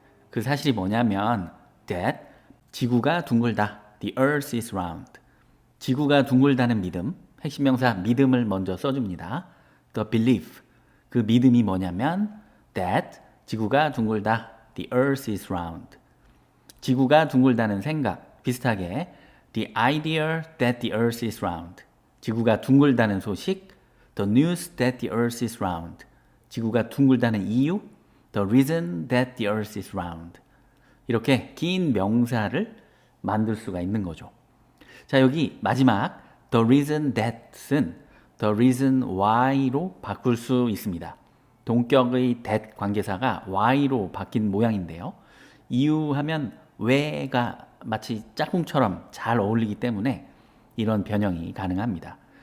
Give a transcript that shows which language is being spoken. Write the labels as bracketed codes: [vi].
[ko] 그 사실이 뭐냐면 that 지구가 둥글다. [en] The earth is round. [ko] 지구가 둥글다는 믿음. 핵심 명사 믿음을 먼저 써줍니다. [en] The belief. [ko] 그 믿음이 뭐냐면 that 지구가 둥글다. [en] The earth is round. [ko] 지구가 둥글다는 생각. 비슷하게 [en] the idea that the earth is round. [ko] 지구가 둥글다는 소식. [en] The news that the earth is round. [ko] 지구가 둥글다는 이유. [en] The reason that the earth is round. [ko] 이렇게 긴 명사를 만들 수가 있는 거죠. 자, 여기 마지막 [en] the reason that [ko] 은 [en] the reason why [ko] 로 바꿀 수 있습니다. 동격의 that 관계사가 why로 바뀐 모양인데요. 이유하면 왜가 마치 짝꿍처럼 잘 어울리기 때문에 이런 변형이 가능합니다.